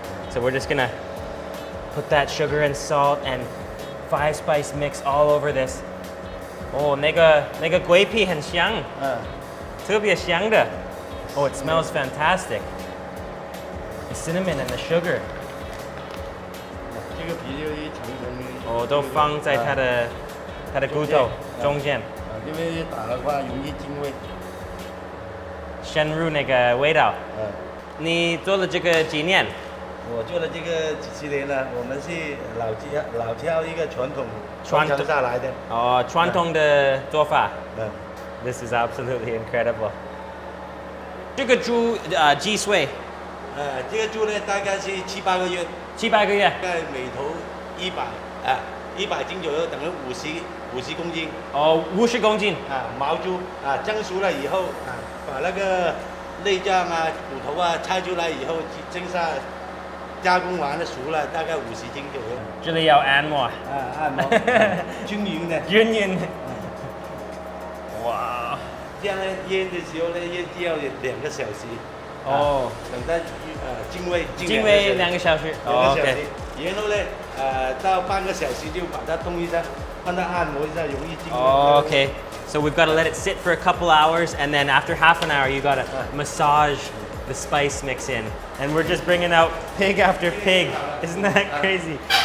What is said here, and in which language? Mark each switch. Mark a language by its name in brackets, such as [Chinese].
[English] So we're just gonna put that sugar and salt and 5 spice mix all over this. [Chinese] 哦，那个桂皮很香，特别香的。 [English] Oh, it smells fantastic. The cinnamon and the sugar. [Chinese] 这个皮就一层层。哦，都放在它的骨头中间。因为打的话容易进味。深入那个味道。你做了这个几年？我做了这个几十年了，我们是老挑一个传统下来的。哦，传统的做法。 [English] This is absolutely incredible. [Chinese] 这个猪几岁？这个猪呢大概是7、8个月。 7、8个月。大概每头100斤左右，等于50公斤。哦，50公斤。毛猪蒸熟了以后把那个内脏骨头拆出来以后蒸下。加工完了熟了，大概50斤左右。这里要按摩。按摩。均匀的。均匀。哇。这样呢，腌的时候呢，腌制要2个小时。哦。等它进味。进味2个小时。 [English] OK。 [Chinese] 然后呢，到半个小时就把它动一下，让它按摩一下，容易进味。 [English] Okay. So we've got to let it sit for a couple hours, and then after half an hour, you got to massage the spice mix in. And we're just bringing out pig after pig. Isn't that crazy?